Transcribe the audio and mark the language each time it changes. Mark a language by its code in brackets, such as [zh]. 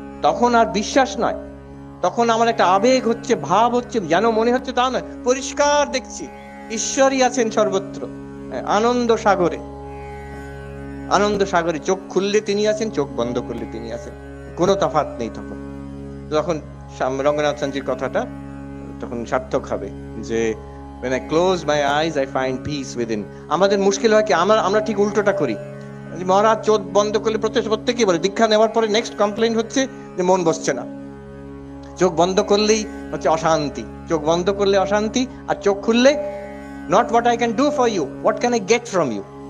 [bn] তখন আর বিশ্বাস নয়, তখন আমার একটা আবেগ হচ্ছে, ভাব হচ্ছে, যেন মনে হচ্ছে তা নয়, পরিষ্কার দেখছি ঈশ্বরই আছেন সর্বত্র, আনন্দ সাগরে। আনন্দ সাগরে চোখ খুললে তিনি আছেন, চোখ বন্ধ করলে তিনি আছেন, কোনো তফাৎ নেই। তখন রঙ্গনাথ সানজির কথাটা তখন সার্থক হবে যে [en] when I close my eyes I find peace within। [bn] আমাদের মুশকিল হয় কি, আমরা ঠিক উল্টোটা করি। মহারাজ চোখ বন্ধ করলে প্রত্যেকেই বলে, দীক্ষা নেওয়ার পরে নেক্সট কমপ্লেইন হচ্ছে যে মন বসছে না, চোখ বন্ধ করলেই হচ্ছে অশান্তি, চোখ বন্ধ করলে অশান্তি, আর চোখ খুললে [en] not what I can do for you, what can I get from you।